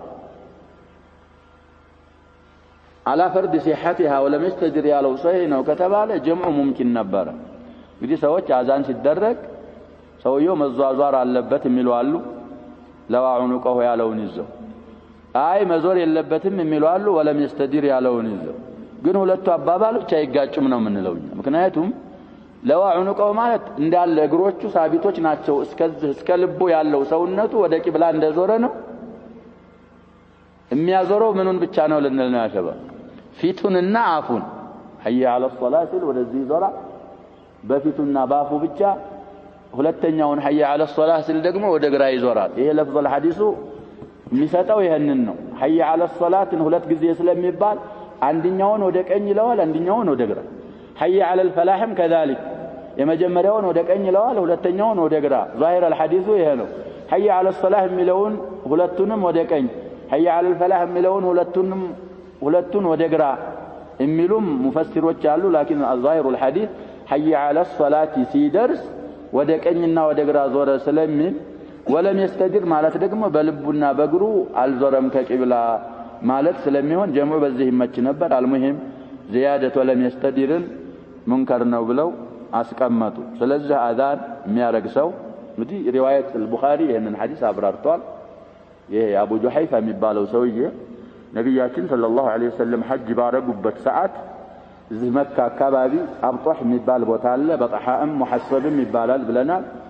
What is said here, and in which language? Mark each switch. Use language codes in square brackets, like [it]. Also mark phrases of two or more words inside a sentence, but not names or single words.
[ar] على فرض صحتها ولم يستدر [am] ያለው ሰሂህ ነው ከተባለ [ar] جمع ممكن [am] ነበር እንግዲህ ሰዎች አዛን ሲደረግ ሰውየው መዟዟር አለበት የሚሉ አሉ [ar] لوى عنقه [am] ያለውን ይዘው አይ መዞር የለበትም የሚሉ አሉ [ar] ولم يستدر [am] ያለውን ይዘው ግን ሁለቱ አባባሎች አይጋጭም ነው የምንለው ምክንያቱም ለዋ ዑኑቀሁ ማለት እንዳለ እግሮቹ ሳቢቶች ናቸው እስከ ልቡ ያለው ሰውነቱ ወደ ቂብላ እንደዞረ ነው የሚያዞረው ምኑን ብቻ ነው ልንል ነው ያሸባ ፊቱንና አፉን [ar] حي على الصلاه [am] ወደዚህ ዞራ በፊቱና ባፉ ብቻ ሁለተኛውን [ar] حي على الصلاه [am] ደግሞ ወደ ግራ ይዞራል ይሄ [ar] لفظ الحديث [am] የሚሰጠው ይሄንን ነው [ar] حي على الصلاه [am] ሁለት ጊዜ ስለሚባል አንደኛውን ወደ ቀኝ ይለዋል አንደኛውን ወደ ግራ [ar] حي على الفلاح كذلك [am] የመጀመሪያውን ወደ ቀኝ ይለዋል ሁለተኛውን ወደ ግራ [ar] ظاهر الحديث [am] ይሄ ነው [ar] حي على الصلاه [am] የሚለውን ሁለቱንም ወደ ቀኝ [ar] حي على الفلاح [am] የሚለውን ሁለቱን ወደ ግራ የሚሉም ሙፈሲሮች አሉ [ar] لكن ظاهر الحديث حي على الصلاه [am] ሲደርስ ወደ ቀኝና ወደ ግራ ዞረ ስለሚል [ar] ولم يستدر [am] ማለት ደግሞ በልቡና በእግሩ አልዞረም ከቂብላ ማለት ስለሚሆን ጀምዑ በዚህ ይመች ነበር አልሙሂም [ar] زياده ولم يستدر منكر [am] ነው ብለው አስቀመጡ ስለዚህ አዛን የሚያረግ ሰው እንግዲህ [ar] رواية البخاري [am] ይሄንን ሐዲስ አብራርቷል ይሄ አቡ ጁሐይፋ የሚባለው ሰውዬ ነብያችን [ar] صلى الله عليه وسلم [am] ሐጅ ባረጉበት ሰዓት እዚህ መካ አካባቢ አብጧህ የሚባል ቦታ አለ በጣሃም ሙሐሰብም ይባላል ብለናል